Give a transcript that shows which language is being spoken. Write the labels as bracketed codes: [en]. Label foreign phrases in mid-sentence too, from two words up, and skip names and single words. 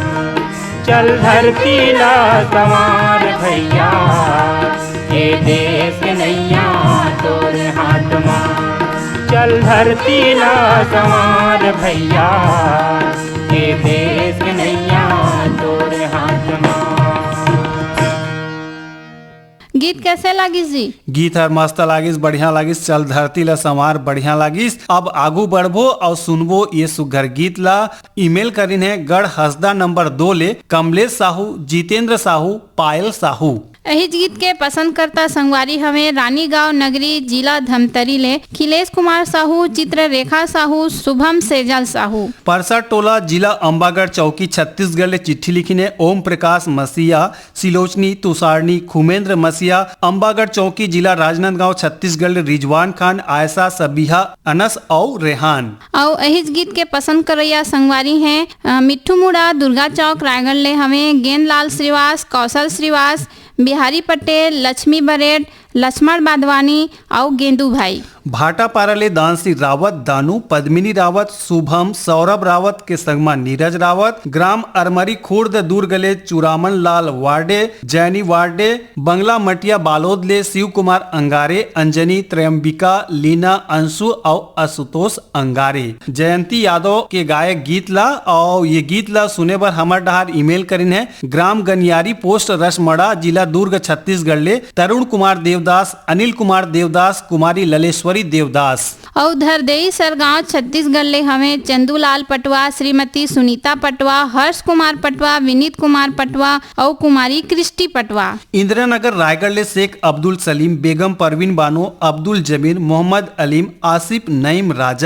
[hne] चल धरती ला संवार भैया, ये देश के नैया तोरे हाथ माँ। चल धरती ला संवार भैया, ये देश के नैया तोरे हाथ माँ। गीत कैसे लागिस जी? गीत हर मस्त लागिस, बढ़िया लागिस। चल धरती ला संवार बढ़िया लागिस। अब आगू बढ़बो और सुनबो ये सुघर गीत ला। ईमेल करीन है गढ़ हसदा नंबर 2 ले कमलेश साहू, जितेंद्र साहू, पायल साहू। यही गीत के पसंद करता संगवारी हमें रानीगांव नगरी जिला धमतरी ले खिलेश कुमार साहू, चित्ररेखा साहू, शुभम सेजल साहू। परसा टोला जिला अंबागढ़ चौकी छत्तीसगढ़ ले चिट्ठी लिखी ने ओम प्रकाश मसीहा, सिलोचनी तुषारनी, खुमेंद्र मसीहा, अंबागढ़ चौकी जिला राजनांदगांव छत्तीसगढ़ ले रिजवान खान, आयशा, सबीहा, अनस और रेहान। और यही गीत के पसंद करैया संगवारी हैं मिट्ठू मुड़ा दुर्गा चौक रायगढ़ ले हमें गेंदलाल श्रीवास, कौशल श्रीवास, बिहारी पटेल, लक्ष्मी बरेट, लक्ष्मण बादवानी और गेंदू भाई। भाटापारा ले दानसी रावत, दानू, पद्मिनी रावत, शुभम, सौरभ रावत के संगमा नीरज रावत, ग्राम अरमरी खुर्द दुर्ग ले चुरामन लाल वार्डे, जैनी वार्डे, बंगला मटिया बालोद ले शिव कुमार अंगारे, अंजनी, त्रयंबिका, लीना, अंशु और आशुतोष अंगारे। जयंती यादव के गायक गीत ला और ये गीत ला सुने बर हमर डहार ईमेल करिन है ग्राम गनियारी पोस्ट रसमड़ा जिला दुर्ग छत्तीसगढ़ ले तरुण कुमार देवदास, अनिल कुमार देवदास, कुमारी ललेश्वरी देवदास। और धरदेई सरगांव छत्तीसगढ़ ले हमें चंदूलाल पटवा, श्रीमती सुनीता पटवा, हर्ष कुमार पटवा, विनीत कुमार पटवा और कुमारी क्रिस्टी पटवा। इंदिरानगर रायगढ़ ले शेख अब्दुल सलीम, बेगम परवीन बानो, अब्दुल जमीर, मोहम्मद अलीम, आसिफ नईम राजा।